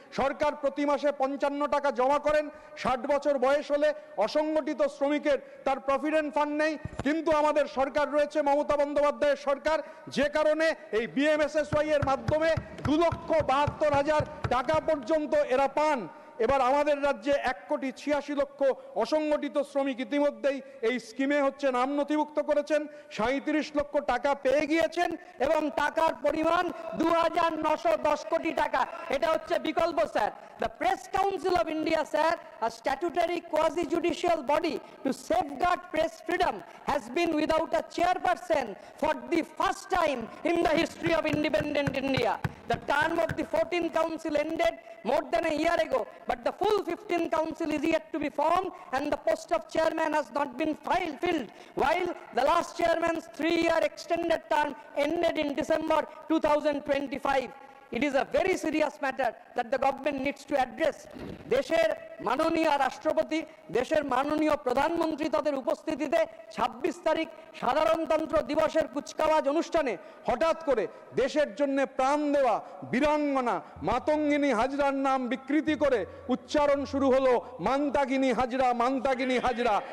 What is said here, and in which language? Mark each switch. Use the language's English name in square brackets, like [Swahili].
[Bangla] সরকার প্রতি মাসে 55 টাকা জমা করেন। 60 বছর বয়স হলে অসংগঠিত শ্রমিকের তার প্রভিডেন্ট ফান্ড নেই, কিন্তু আমাদের সরকার রয়েছে মমতা বন্দ্যোপাধ্যায়ের সরকার, যে কারণে এই বিএমএসএসওয়াই এর মাধ্যমে 2,72,000 টাকা পর্যন্ত এরা পান। এবার আমাদের রাজ্যে 1,86,00,000 অসংগঠিত শ্রমিক ইতিমধ্যেই এই স্কিমে নাম নথিভুক্ত করেছেন, 37 লক্ষ টাকা পেয়ে গিয়েছেন এবং টাকার পরিমাণ 2,910 কোটি টাকা। এটা হচ্ছে বিকল্প sir. [English] The Press Council of India, sir, a statutory quasi-judicial body to safeguard press freedom, has been without a chairperson for the first time in the history of independent India. The term of the 14th council ended more than a year ago, but the full 15th council is yet to be formed and the post of chairman has not been filled, while the last chairman's 3-year extended term ended in December 2025. It is a very serious matter that the government needs to address. [Bangla] দেশের মাননীয় রাষ্ট্রপতি, দেশের মাননীয় প্রধানমন্ত্রী তাদের উপস্থিতিতে 26 তারিখ সাধারণতন্ত্র দিবসের কুচকাওয়াজ অনুষ্ঠানে হঠাৎ করে দেশের জন্য প্রাণ দেওয়া বীরাঙ্গনা মাতঙ্গিনী হাজরার নাম বিকৃতি করে উচ্চারণ শুরু হলো মান্তাগিনী হাজরা, মান্তাগিনী হাজরা।